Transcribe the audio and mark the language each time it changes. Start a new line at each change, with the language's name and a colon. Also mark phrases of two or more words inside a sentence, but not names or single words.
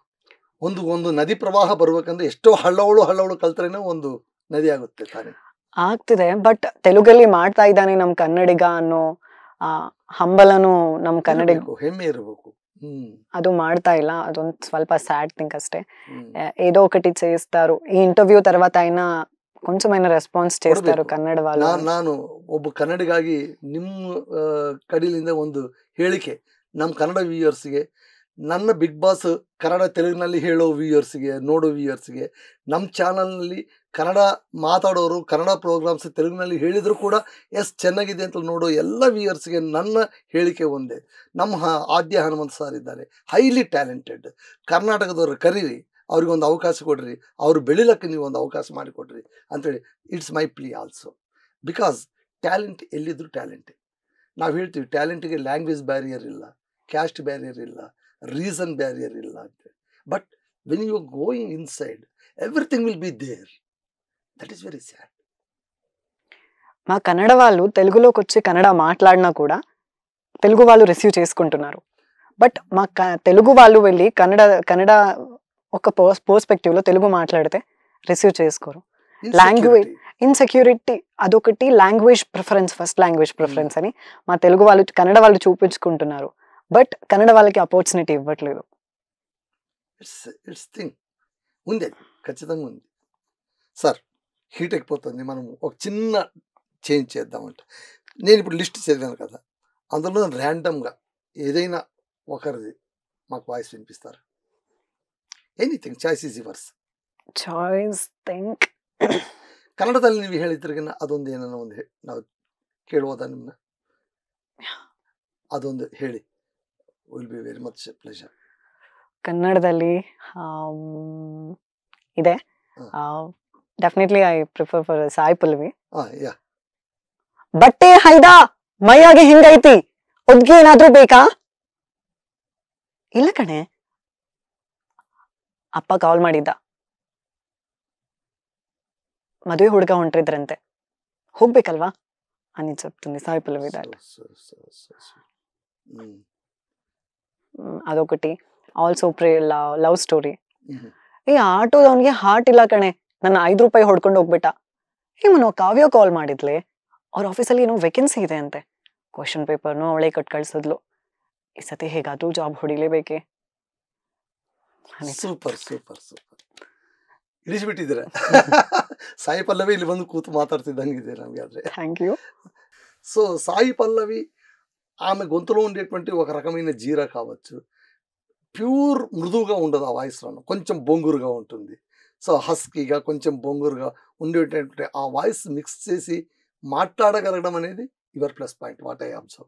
Kannada: ಒಂದು ನದಿ ಪ್ರವಾಹ ಬರ್ಬೇಕಂದ್ರೆ ಎಷ್ಟೋ ಹಳ್ಳಗಳು ಕಲ್ತ್ರೇನೆ ಒಂದು ನದಿ ಆಗುತ್ತೆ ತಾನೆ. ಆಗ್ತಿದೆ. ಬಟ್ ತೆಲುಗಲ್ಲಿ ಮಾಡ್ತಾ ಇದ್ದಾನೆ ನಮ್ ಕನ್ನಡಿಗ ಅನ್ನೋ ಹಂಬಲನು ನಮ್ ಕನ್ನಡಿಗ, ಹೆಮ್ಮೆ ಇರಬೇಕು. ಅದು ಮಾಡ್ತಾ ಇಲ್ಲ. ಅದೊಂದು ಸ್ವಲ್ಪ
English: sad thing
Kannada: అಷ್ಟೇ.
Telugu: ఏదో ఒకటి చేస్తారు. ఈ ఇంటర్వ్యూ తర్వాత అయినా కొంచెమైనా రెస్పాన్స్ చేస్తారు కన్నಡ వాళ్ళు.
Kannada: ನಾನು ಒಬ್ಬ ಕನ್ನಡಿಗಾಗಿ ನಿಮ್ಮ ಕಡೆಯಿಂದ ಒಂದು ಹೇಳಿಕೆ ನಮ್ಮ ಕನ್ನಡ ವ್ಯೂಯರ್ಸ್ಗೆ, ನನ್ನ ಬಿಗ್ ಬಾಸ್ ಕನ್ನಡ ತೆಲುಗಿನಲ್ಲಿ ಹೇಳೋ ವ್ಯೂಯರ್ಸ್ಗೆ, ನೋಡೋ ವ್ಯೂಯರ್ಸ್ಗೆ, ನಮ್ಮ ಚಾನಲ್ನಲ್ಲಿ ಕನ್ನಡ ಮಾತಾಡೋರು ಕನ್ನಡ ಪ್ರೋಗ್ರಾಮ್ಸ್ ತೆಲುಗಿನಲ್ಲಿ ಹೇಳಿದ್ರು ಕೂಡ ಎಸ್ ಚೆನ್ನಾಗಿದೆ ಅಂತ ನೋಡೋ ಎಲ್ಲ ವ್ಯೂಯರ್ಸ್ಗೆ ನನ್ನ ಹೇಳಿಕೆ ಒಂದೇ. ನಮ್ಮ ಆದ್ಯ ಹನುಮಂತ್ ಸರ್ ಇದ್ದಾರೆ,
English: highly talented.
Kannada: ಕರ್ನಾಟಕದವರು ಕರೀರಿ, ಅವ್ರಿಗೊಂದು ಅವಕಾಶ ಕೊಡ್ರಿ, ಅವ್ರು ಬೆಳಿಲಕ್ಕೆ ನೀವು ಒಂದು ಅವಕಾಶ ಮಾಡಿಕೊಡ್ರಿ ಅಂತೇಳಿ
English: it's my plea also. because talent
Kannada: ಎಲ್ಲಿದ್ರು ಟ್ಯಾಲೆಂಟೇ. ನಾವು ಹೇಳ್ತೀವಿ ಟ್ಯಾಲೆಂಟಿಗೆ
English: language barrier
Kannada: ಇಲ್ಲ,
English: caste barrier
Kannada: ಇಲ್ಲ,
English: reason barrier
Kannada: ಇಲ್ಲ ಅಂತೇಳಿ.
English: but when you going inside everything will be there. that is very sad.
Telugu: మా కన్నడ వాళ్ళు తెలుగులోకి వచ్చి కన్నడ మాట్లాడినా కూడా తెలుగు వాళ్ళు రిసీవ్ చేసుకుంటున్నారు. బట్ మా తెలుగు వాళ్ళు వెళ్ళి కన్నడ ఒక పర్స్పెక్టివ్లో తెలుగు మాట్లాడితే రిసీవ్ చేసుకోరు.
English: language insecurity
Telugu: అదొకటి,
English: language preference, first language preference
Telugu: అని మా తెలుగు వాళ్ళు కన్నడ వాళ్ళు చూపించుకుంటున్నారు. బట్ కన్నడ వాళ్ళకి ఆపర్చునిటీ ఇవ్వట్లేదు.
English: it's thing
Telugu: ఉంది, ఖచ్చితంగా ఉంది సార్. హీట్ అయిపోతుంది. మనం ఒక చిన్న చేంజ్ చేద్దామంట. నేను ఇప్పుడు లిస్ట్ చదివాను కదా, అందులో ర్యాండమ్గా ఏదైనా ఒకరిది మాకు వాయిస్ వినిపిస్తారు.
English: anything, choice is yours. choice think
Kannada: ಕನ್ನಡದಲ್ಲಿ ನೀವು ಹೇಳಿದ್ರಿಗಿನ್ನ ಅದೊಂದು ಏನೋ ಒಂದು ನಾವು ಕೇಳುವುದಾ ನಿಮ್ಮನ್ನ? ಅದೊಂದು ಹೇಳಿ,
English: will be very much pleasure.
Kannada: ಕನ್ನಡದಲ್ಲಿ ಇದೆ,
English: definitely I prefer for Sai Pallavi.
Kannada: ಬಟ್ಟೆ ಹೈದಾ ಮೈಯಾಗೆ ಹಿಂಗೈತಿ, ಒದ್ಗೆ ಏನಾದ್ರೂ ಬೇಕಾ? ಇಲ್ಲ ಕಣೆ, ಅಪ್ಪ ಕಾಲ್ ಮಾಡಿದ್ದ, ಮದುವೆ ಹುಡುಗ ಹೊಂಟ್ರಿದ್ರಂತೆ, ಹೋಗ್ಬೇಕಲ್ವಾ
Telugu: అని చెప్తుంది
Kannada: సాయి పల్లవి.
Telugu: అదొకటి.
English: also Love Story.
Kannada: ಈ ಆಟೋದವನಿಗೆ ಹಾರ್ಟ್ ಇಲ್ಲ ಕಣೆ, ನನ್ನ 5 ರೂಪಾಯಿ ಹೊಡ್ಕೊಂಡು ಹೋಗ್ಬಿಟ್ಟ. ನಾವು ಕಾವ್ಯ ಕಾಲ್ ಮಾಡಿದ್ಲೆ, ಅವ್ರ ಆಫೀಸಲ್ಲಿ ಏನೋ ವೇಕೆನ್ಸಿ ಇದೆ ಅಂತೆ,
English: question paperನು
Kannada: ಅವಳೇ ಕಟ್ ಕಳ್ಸಿದ್ಲು. ಈ ಸತಿ ಹೇಗಾದ್ರೂ ಜಾಬ್ ಹೊಡಿಲೇಬೇಕೆ.
English: super super super,
Kannada: ಇಳಿಸ್ಬಿಟ್ಟಿದ್ದೀರ. ಸಾಯಿ పల్లవి ಇಲ್ಲಿ ಬಂದು ಕೂತು మాట్లాడుతుందంಗಿದೆ నಮಗೆ. ఆದ್ರೆ
English: thank you.
Telugu: సో సాయి పల్లవి ఆమె గొంతులో ఉండేటువంటి ఒక రకమైన జీరా కావచ్చు, ప్యూర్ మృదువుగా ఉండదు ఆ వాయిస్లోనూ, కొంచెం బొంగురుగా ఉంటుంది. సో హస్కీగా కొంచెం బొంగురుగా ఉండేటటువంటి ఆ వాయిస్ మిక్స్ చేసి మాట్లాడగలగడం అనేది
English: your plus point, what I observe.